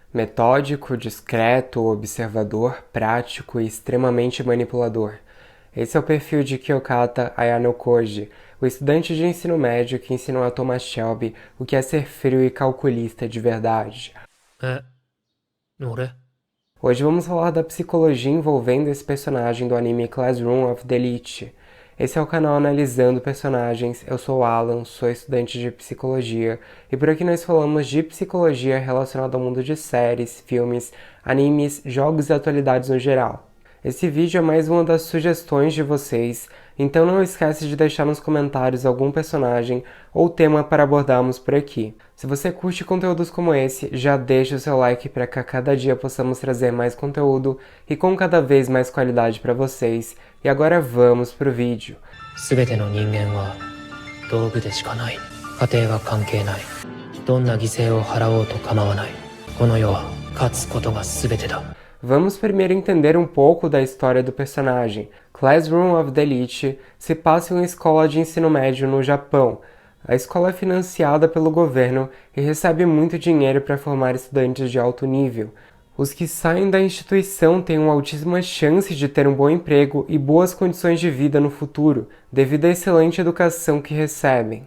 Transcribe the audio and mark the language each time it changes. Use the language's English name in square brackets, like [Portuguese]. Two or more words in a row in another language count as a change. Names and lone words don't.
[Portuguese] Metódico, discreto, observador, prático e extremamente manipulador. Esse é o perfil de Kyokata Ayano Koji, o estudante de ensino médio que ensinou a Thomas Shelby o que é ser frio e calculista de verdade. [Japanese] 俺 [Portuguese] Hoje vamos falar da psicologia envolvendo esse personagem do anime Classroom of the Elite. Esse é o canal Analisando Personagens, eu sou o Alan, sou estudante de psicologia, e por aqui nós falamos de psicologia relacionada ao mundo de séries, filmes, animes, jogos e atualidades no geral. Esse vídeo é mais uma das sugestões de vocês, então não esquece de deixar nos comentários algum personagem ou tema para abordarmos por aqui. Se você curte conteúdos como esse, já deixa o seu like para que a cada dia possamos trazer mais conteúdo e com cada vez mais qualidade para vocês. E agora vamos pro vídeo. [Japanese] 全ての人間は道具でしかない。家庭は関係ない。どんな犠牲を払おうと構わない。この世は勝つことが全てだ。 [Portuguese] Vamos primeiro entender um pouco da história do personagem. Classroom of the Elite se passa em uma escola de ensino médio no Japão. A escola é financiada pelo governo e recebe muito dinheiro para formar estudantes de alto nível. Os que saem da instituição têm uma altíssima chance de ter um bom emprego e boas condições de vida no futuro, devido à excelente educação que recebem.